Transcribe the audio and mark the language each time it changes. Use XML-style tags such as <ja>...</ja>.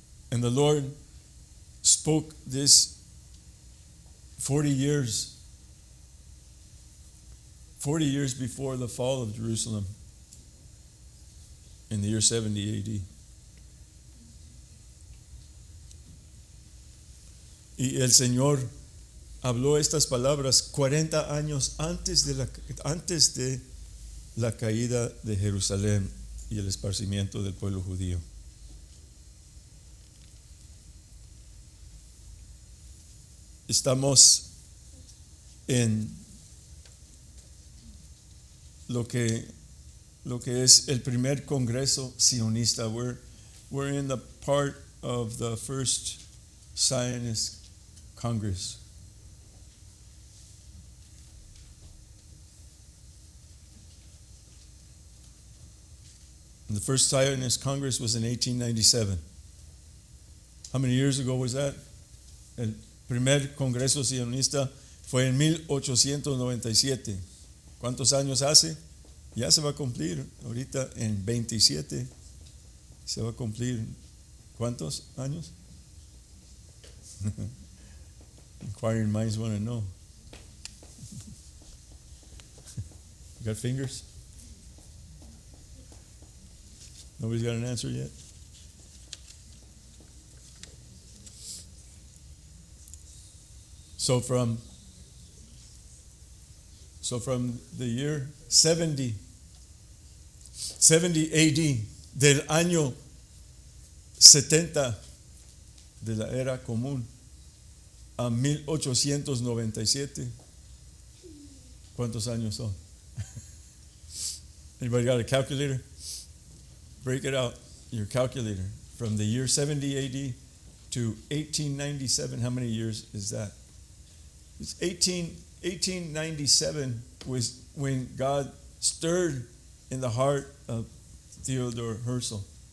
<en>And the Lord spoke this 40 years before the fall of Jerusalem in the year 70 AD.</en> <es>Y el Señor habló estas palabras 40 años antes de la caída de Jerusalén y el esparcimiento del pueblo judío. Estamos en lo que es el primer congreso sionista.</es> <en>We're in the part of the first Zionist Congress. And the first Zionist Congress was in 1897. How many years ago was that?</en> <es>El primer Congreso Sionista fue en 1897. ¿Cuántos años hace? Ya se va a cumplir. Ahorita en 27 se va a cumplir. ¿Cuántos años?</es> <en>Inquiring minds want to know. You got fingers? Nobody's got an answer yet? So from the year 70 AD,</en> <es>del año 70 de la era común a 1897, ¿cuántos años son?</es> <en>Anybody got a calculator? Break it out, your calculator. From the year 70 AD to 1897, how many years is that? It's 1897 was when God stirred in the heart of Theodore Herzl.</en>